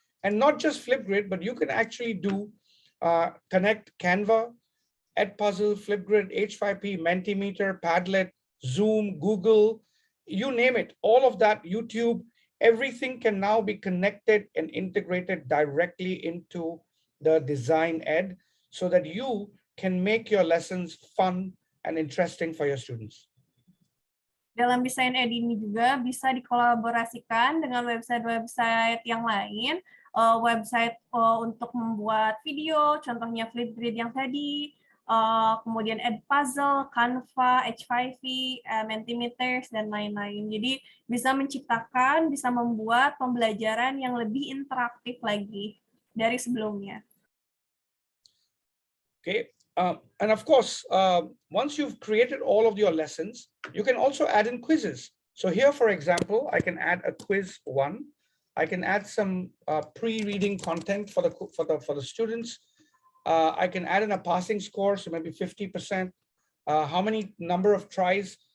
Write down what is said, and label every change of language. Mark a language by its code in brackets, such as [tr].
[en] And not just Flipgrid, but you can actually do connect Canva, Edpuzzle, Flipgrid, H5P, Mentimeter, Padlet, Zoom, Google, you name it. All of that, YouTube, everything can now be connected and integrated directly into the Design Ed so that you can make your lessons fun and interesting for your students. [id] Dalam desain ed ini juga bisa dikolaborasikan dengan website-website yang lain, website untuk membuat video, contohnya Flipgrid yang tadi, kemudian Edpuzzle, Canva, H5P, Mentimeters, dan lain-lain. Jadi bisa menciptakan, bisa membuat pembelajaran yang lebih interaktif lagi dari sebelumnya. [en] Okay. And of course, once you've created all of your lessons, you can also add in quizzes. So here, for example, I can add a quiz 1. I can add some pre-reading content for the students. I can add in a passing score, so maybe 50%. How many number of tries?